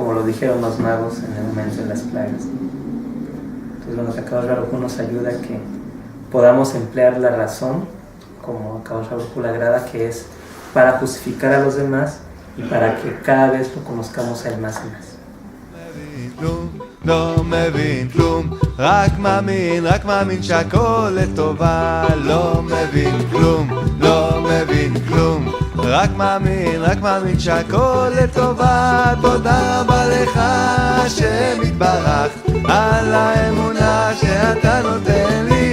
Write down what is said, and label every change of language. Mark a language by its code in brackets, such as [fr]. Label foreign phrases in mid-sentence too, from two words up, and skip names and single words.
[es] Como lo dijeron los magos en el momento de las plagas. Entonces, bueno, que [he] קדוש ברוך הוא [es] nos ayuda a que podamos emplear la razón como [he] קדוש ברוך הוא [es] le agrada, que es para justificar a los demás y para que cada vez lo conozcamos a él más y más. [he] לא מבין כלום, רק מאמין שהכל לטובה. לא מבין כלום, לא מבין כלום, רק מאמין שהכל לטובה. תודה רבה לך השם יתברך על האמונה שאתה נותן לי.